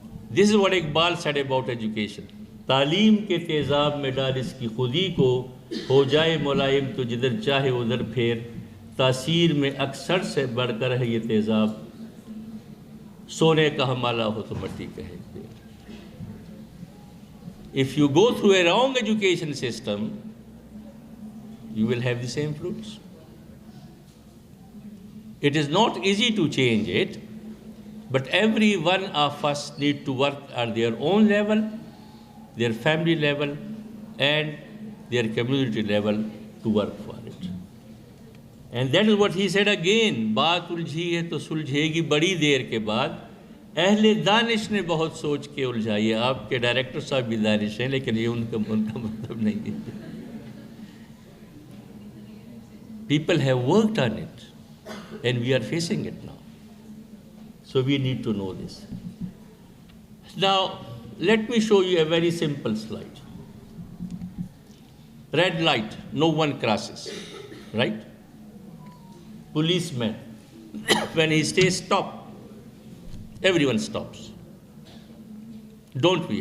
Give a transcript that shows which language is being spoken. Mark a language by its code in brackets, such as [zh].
[en] This is what Iqbal said about education. [hi] तालीम के तेज़ाब में डाल इसकी खुदी को, हो जाए मुलायम तो जिधर चाहे उधर फेर, तासीर में अक्सर से बढ़कर है ये तेज़ाब, सोने का हमाला हो तो मट्टी कहे। [en] If you go through a wrong education system, you will have the same fruits. It is not easy to change it, but every one of us need to work at their own level, their family level, and their community level to work for it. And that is what he said again, [hi] बात उलझी है तो सुलझेगी बड़ी देर के बाद, अहले दानिश ने बहुत सोच के उलझाई है। आपके डायरेक्टर साहब भी दानिश हैं, लेकिन ये उनका मतलब नहीं है। [en] People have worked on it, and we are facing it now. So we need to know this. Now, let me show you a very simple slide. Red light, no one crosses, right? Policeman, when he says stop, everyone stops. Don't we?